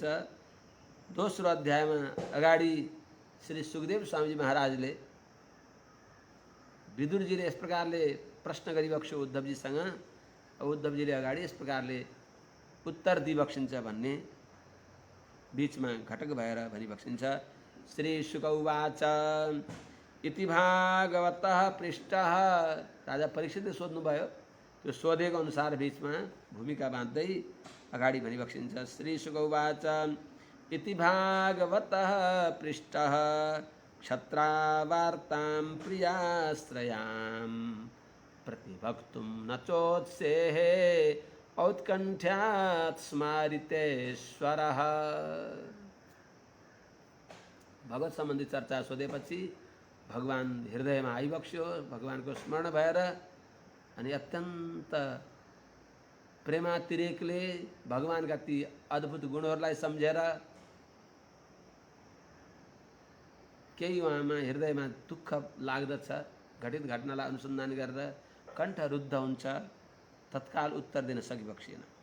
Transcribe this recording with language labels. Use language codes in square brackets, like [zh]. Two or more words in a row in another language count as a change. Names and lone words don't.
[ne] दोस्रो अध्यायमा अगाडि श्री सुखदेव स्वामीजी महाराजले विदुरजीले यस प्रकारले प्रश्न गरिबक्स्यो उद्धवजीसँग, उद्धवजीले अगाडि यस प्रकारले उत्तर दिइबक्सिन्छ भन्ने बीचमा घटक भएर भनिबक्सिन्छ। [sa] श्री शुक उवाच इति भागवतः पृष्ठः। [ne] राजा परीक्षितले सोध्नुभयो, त्यो सोधेको अनुसार बीचमा भूमिका बाँध्दै अगाडि भनिबक्सिन्छ। [sa] श्री शुक उवाच इति भागवतः पृष्ठः क्षत्रावार्तां प्रियाश्रयां प्रतिभक्तुं न चोत्सेहे औत्कण्ठ्यात् स्मारितेश्वरः। [ne] भगवत सम्बन्धी चर्चा सोधेपछि भगवान हृदयमा आइबक्स्यो, भगवानको स्मरण भएर अनि अत्यन्त प्रेमातिरेकले भगवानका ती अद्भुत गुणहरूलाई सम्झेर केही उहाँमा हृदयमा दुःख लाग्दछ, घटित घटनालाई अनुसन्धान गरेर कण्ठ रुद्ध हुन्छ, तत्काल उत्तर दिन सकिबक्सिएन।